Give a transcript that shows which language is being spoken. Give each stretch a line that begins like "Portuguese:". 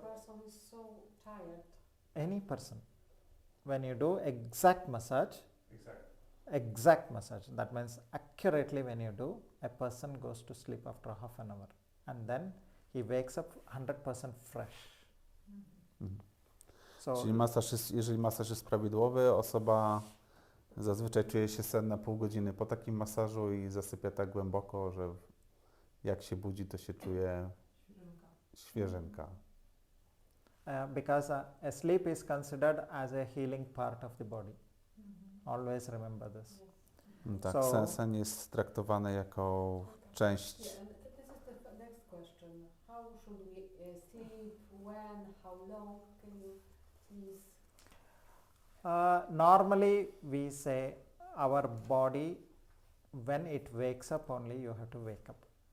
English: the person is so tired, Any person, when you do exact massage, that means accurately when you do, a person goes to sleep after half an hour, and then he wakes up 100% fresh. Mhm. So
Polish: Czyli jeżeli masaż jest prawidłowy, osoba zazwyczaj czuje się senna pół godziny po takim masażu i zasypia tak głęboko, że jak się budzi, to się czuje świeżynka.
English: Because a sleep is considered as a healing part of the body. Always remember this.
Polish: Tak,
English: So-
Polish: sen jest traktowany jako część.
English: yeah, and this is the next question. How should we sleep? When? How long? Can you please? Normally, we say our body, when it wakes up only, you have to wake up.